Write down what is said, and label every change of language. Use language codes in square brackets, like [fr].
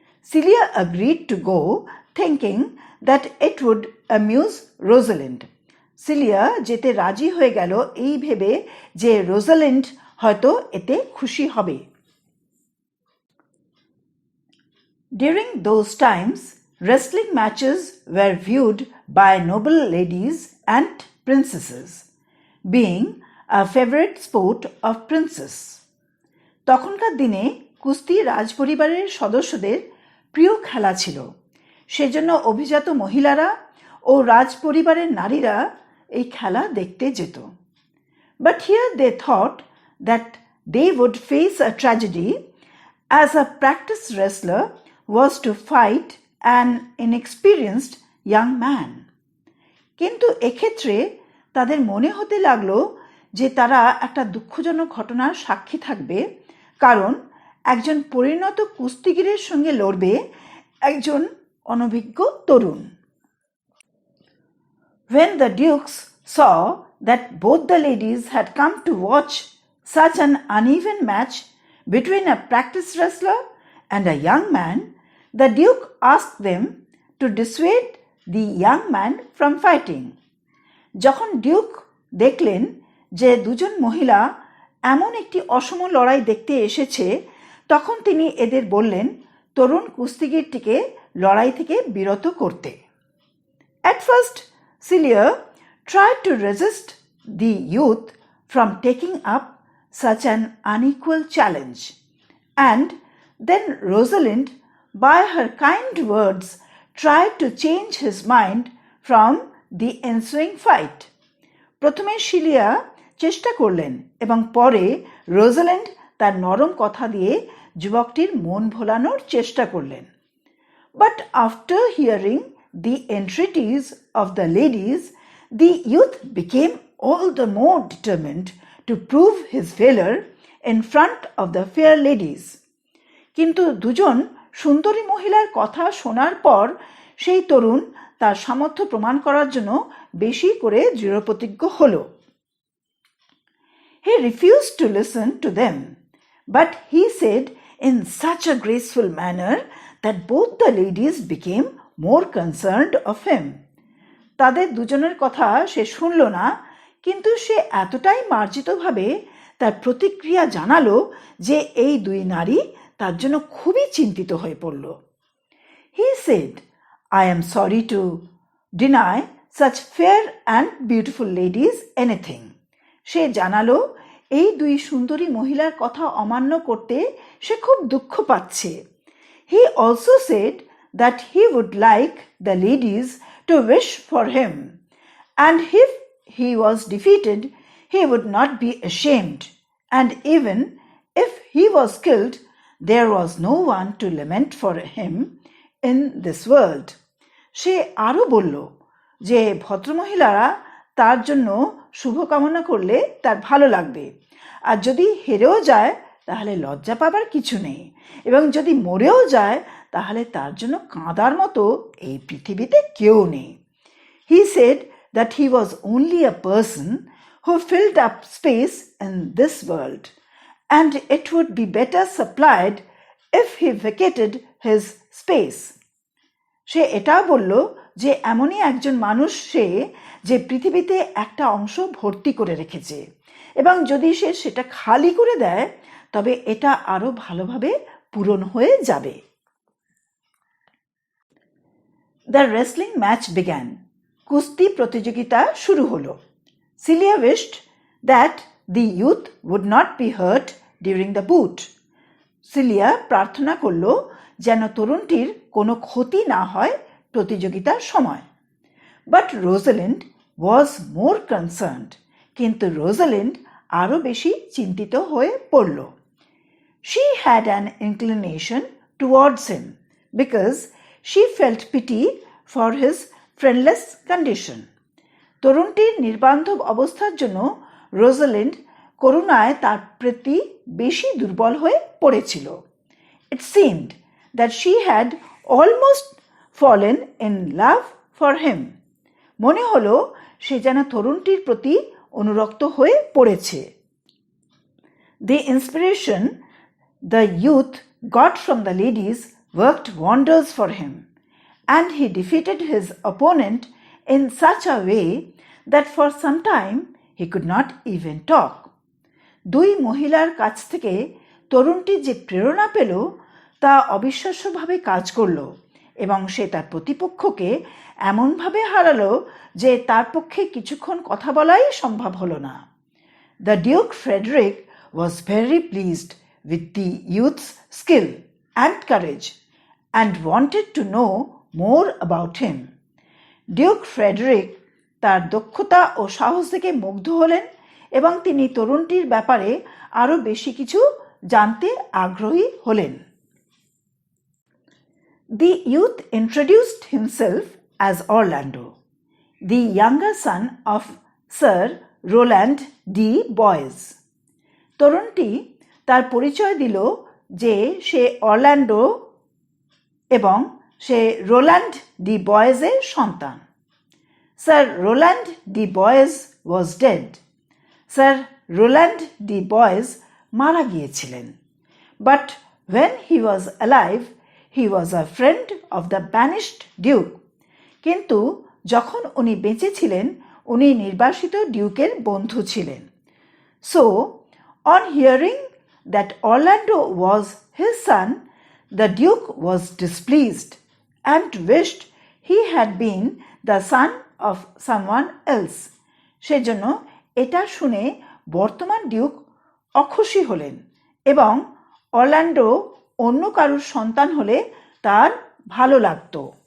[en] Celia agreed to go, thinking that it would amuse Rosalind. [bn] Cilia যেতে রাজি হয়ে গেল এই ভেবে যে রোজালিন্ড হয়তো এতে খুশি হবে। [en] During those times, wrestling matches were viewed by noble ladies and princesses, being a favorite sport of princes. [bn] তখনকার দিনে কুস্তি রাজপরিবারের সদস্যদের প্রিয় খেলা ছিল, সেজন্য অভিজাত মহিলারা ও রাজপরিবারের নারীরা এই খেলা দেখতে যেত। [en] But here they thought that they would face a tragedy, as a practiced wrestler was to fight an inexperienced young man. [bn] কিন্তু এক্ষেত্রে তাদের মনে হতে লাগলো যে তারা একটা দুঃখজনক ঘটনার সাক্ষী থাকবে, কারণ একজন পরিণত কুস্তিগীরের সঙ্গে লড়বে একজন অনভিজ্ঞ তরুণ। [en] When the dukes saw that both the ladies had come to watch such an uneven match between a practiced wrestler and a young man, the duke asked them to dissuade the young man from fighting. [bn] যখন Duke দেখলেন যে দুজন মহিলা এমন একটি অসম লড়াই দেখতে এসেছে, তখন তিনি এদের বললেন তরুণ কুস্তিগীরটিকে লড়াই থেকে বিরত করতে। [en] At first, Celia tried to resist the youth from taking up such an unequal challenge, and then Rosalind, by her kind words, tried to change his mind from the ensuing fight. [bn] প্রথমে cilia চেষ্টা করলেন এবং পরে Rosalind তার নরম কথা দিয়ে যুবকটির মন ভোলানোর চেষ্টা করলেন। [en] But after hearing the entreaties of the ladies, the youth became all the more determined to prove his valor in front of the fair ladies. [bn] কিন্তু দুজন সুন্দরী মহিলার কথা শোনার পর সেই তরুণ তার সামর্থ্য প্রমাণ করার জন্য বেশি করে দৃঢ়প্রতিজ্ঞ হল। [en] He refused to listen to them, but he said in such a graceful manner that both the ladies became more concerned of him. [bn] তাদের দুজনের কথা সে শুনল না, কিন্তু সে এতটাই মার্জিতভাবে তার প্রতিক্রিয়া জানালো যে এই দুই নারী তার জন্য খুবই চিন্তিত হয়ে পড়ল। [en] He said, I am sorry to deny such fair and beautiful ladies anything. [bn] সে জানালো এই দুই সুন্দরী মহিলার কথা অমান্য করতে সে খুব দুঃখ পাচ্ছে। [en] He also said that he would like the ladies to wish for him, and if he was defeated, he would not be ashamed, and even if he was killed, there was no one to lament for him in this world. [bn] সে আরও বলল যে ভদ্রমহিলারা তার জন্য শুভকামনা করলে তার ভালো লাগবে, আর যদি হেরেও যায় তাহলে লজ্জা পাবার কিছু নেই, এবং যদি মরেও যায় তাহলে তার জন্য কাঁদার মতো এই পৃথিবীতে কেউ নেই। [en] He said that he was only a person who filled up space in this world, and it would be better supplied if he vacated his space. [bn] সে এটাও বলল যে এমনই একজন মানুষ সে, যে পৃথিবীতে একটা অংশ ভর্তি করে রেখেছে, এবং যদি সে সেটা খালি করে দেয় তবে এটা আরো ভালোভাবে পূরণ হয়ে যাবে। [en] The wrestling match began. [bn] কুস্তি প্রতিযোগিতা শুরু হলো। [en] Celia wished that the youth would not be hurt during the bout. [bn] Cilia প্রার্থনা করল যেন তরুণটির কোনো ক্ষতি না হয় প্রতিযোগিতার সময়। [en] But Rosalind was more concerned. [bn] কিন্তু রোজালিন্ড আরো বেশি চিন্তিত হয়ে পড়ল। [en] She had an inclination towards him because she felt pity for his friendless condition. [bn] তরুণটির নির্বান্ধব অবস্থার জন্য রোজালিন্ড করুণায় তার প্রতি বেশি দুর্বল হয়ে পড়েছিল। [en] It seemed that she had almost fallen in love for him. [bn] মনে হলো সে যেন তরুণটির প্রতি অনুরক্ত হয়ে পড়েছে। [en] The inspiration the youth got from the ladies worked wonders for him, and he defeated his opponent in such a way that for some time he could not even talk. [bn] দুই মহিলার কাছ থেকে তরুণটি যে প্রেরণা পেল তা অবিশ্বাস্যভাবে কাজ করল, এবং সে তার প্রতিপক্ষকে এমনভাবে হারালো যে তার পক্ষে কিছুক্ষণ কথা বলাই সম্ভব হলো না। [en] The Duke Frederick was very pleased with the youth's skill and courage and wanted to know more about him. [bn] Duke Frederick তার দক্ষতা ও সাহস দেখে মুগ্ধ হলেন, এবং তিনি তরুণটির ব্যাপারে আরো বেশি কিছু জানতে আগ্রহী হলেন। [en] The youth introduced himself as Orlando, the younger son of Sir Roland D. Boys. [bn] তরুণটি তার পরিচয় দিল যে সে অরল্যান্ডো এবং সে রোল্যান্ড ডি বয়েজের সন্তান। [en] Sir Roland D. Boys was dead. Sir Roland D. [bn] Boys মারা গিয়েছিলেন। [en] But when he was alive, he was a friend of the banished Duke. [bn] কিন্তু যখন উনি বেঁচে ছিলেন উনি নির্বাসিত ডিউকের বন্ধু ছিলেন। [en] So, on hearing that Orlando was his son, the Duke was displeased and wished he had been the son of someone else. [bn] সেজন্য এটা শুনে বর্তমান ডিউক অখুশি হলেন, এবং অরল্যান্ডো অন্য কারুর সন্তান হলে তার ভালো লাগতো।